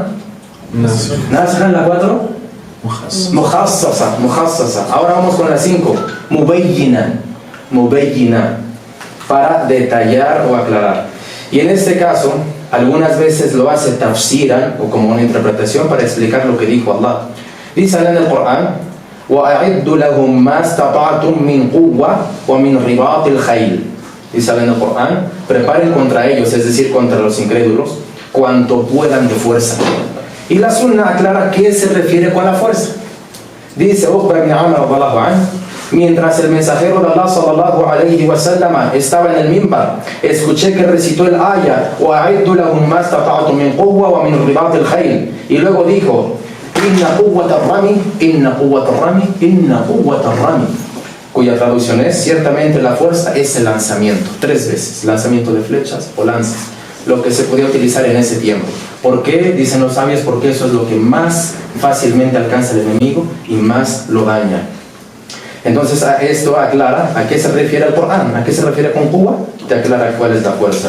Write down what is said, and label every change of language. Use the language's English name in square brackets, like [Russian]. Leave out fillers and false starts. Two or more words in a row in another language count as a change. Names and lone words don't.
[Spanish] Nasran. La 4, muhassasa. Ahora vamos con la 5, mubayyina, para detallar o aclarar. Y en este caso, algunas veces lo hace tafsiran, o como una interpretación para explicar lo que dijo Allah. Dice en el Corán, [Arabic] وَأَعِدُّ لَهُمْ مَا اسْتَطَعْتُم مِّن قُوَّةٍ وَمِن رِبَاطِ الْخَيْلِ. [Spanish] Dice en el Corán, preparen contra ellos, es decir, contra los incrédulos, cuanto puedan de fuerza. Y la Sunnah aclara qué se refiere con la fuerza. Dice Uqba ibn Amr [Arabic] رضي الله عنه, [Spanish] mientras el mensajero de Allah [Arabic] صلى الله عليه وسلم [Spanish] estaba en el mimbar, escuché que recitó el ayah [Arabic] وَأَعِدُّ لَهُمْ مَا اسْتَطَعْتُم مِّن قُوَّةٍ وَمِن رِبَاطِ الْخَيْلِ, [Spanish] y luego dijo, [Arabic] إن القوة الرمي, [Spanish] cuya traducción es, ciertamente la fuerza es el lanzamiento, 3 veces, lanzamiento de flechas o lanzas, lo que se podía utilizar en ese tiempo. ¿Por qué? Dicen los sabios, porque eso es lo que más fácilmente alcanza el enemigo y más lo daña. Entonces esto aclara a qué se refiere el Corán, a qué se refiere con Cuba, te aclara cuál es la fuerza.